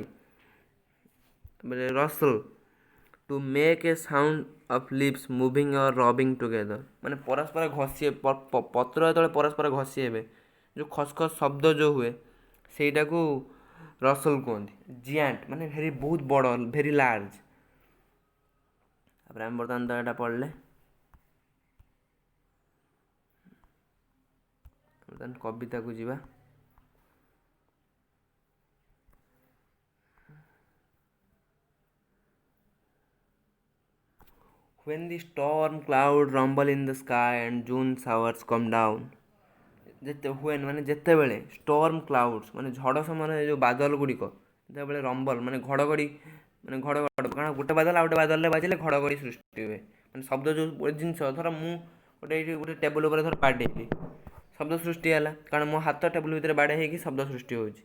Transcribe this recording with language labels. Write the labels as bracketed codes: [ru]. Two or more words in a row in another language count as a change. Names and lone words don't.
[or] ତାପରେ ରସଲ୍, [en] to make a sound of leaves moving or rubbing together, [or] ମାନେ ପରସ୍ପର ପତ୍ର ଯେତେବେଳେ ପରସ୍ପର ଘଷି ହେବେ ଯେଉଁ ଖସଖସ ଶବ୍ଦ ଯେଉଁ ହୁଏ ସେଇଟାକୁ ରସଲ୍ କୁହନ୍ତି। ଜିଆଣ୍ଟ, ମାନେ ବହୁତ ବଡ଼, [en] very large. [or] ତାପରେ ଆମେ ବର୍ତ୍ତମାନ ତ ଏଇଟା ପଢ଼ିଲେ, ବର୍ତ୍ତମାନ କବିତାକୁ ଯିବା। [en] When the storm cloud rumble in the sky and June showers come down, [or] ମାନେ ଯେତେବେଳେ [en] storm clouds, [or] ମାନେ ଝଡ଼ ସମୟରେ ଯେଉଁ ବାଦଲ ଗୁଡ଼ିକ ଯେତେବେଳେ ରମ୍ବଲ୍, ମାନେ ଘଡ଼ଘଡ଼ି, ମାନେ ଘଡ଼ଘଡ଼, କାରଣ ଗୋଟେ ବାଦଲ ଆଉ ଗୋଟେ ବାଦଲରେ ବାଜିଲେ ଘଡ଼ଘଡ଼ି ସୃଷ୍ଟି ହୁଏ। ମାନେ ଶବ୍ଦ ଯେଉଁ ଜିନିଷ, ଧର ମୁଁ ଏଇଠି ଗୋଟେ ଟେବୁଲ୍ ଉପରେ ଧର ବାଡ଼େଇଲି, ଶବ୍ଦ ସୃଷ୍ଟି ହେଲା, କାରଣ ମୋ ହାତ ଟେବୁଲ୍ ଭିତରେ ବାଡ଼େଇ ହେଇକି ଶବ୍ଦ ସୃଷ୍ଟି ହେଉଛି।